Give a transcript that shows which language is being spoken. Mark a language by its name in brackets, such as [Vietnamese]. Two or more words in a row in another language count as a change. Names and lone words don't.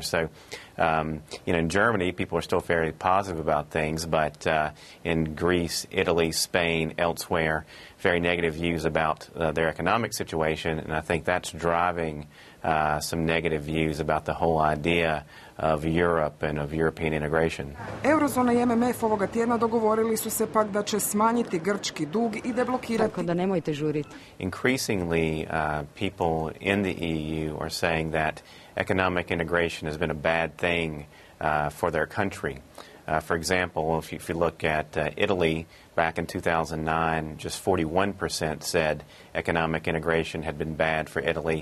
[English] So, in Germany, people are still very positive about things, but in Greece, Italy, Spain, elsewhere, very negative views about their economic situation, and I think that's driving some negative views about the whole idea of Europe and of European integration. [Croatian] Eurozona i MMF ovoga tjedna dogovorili su se pak da će smanjiti grčki dug i deblokirati. Tako da nemojte žuriti. [English] Increasingly, people in the EU are saying that economic integration has been a bad thing for their country. For example, if you look at Italy, back in 2009, just 41% said economic integration had been bad for Italy.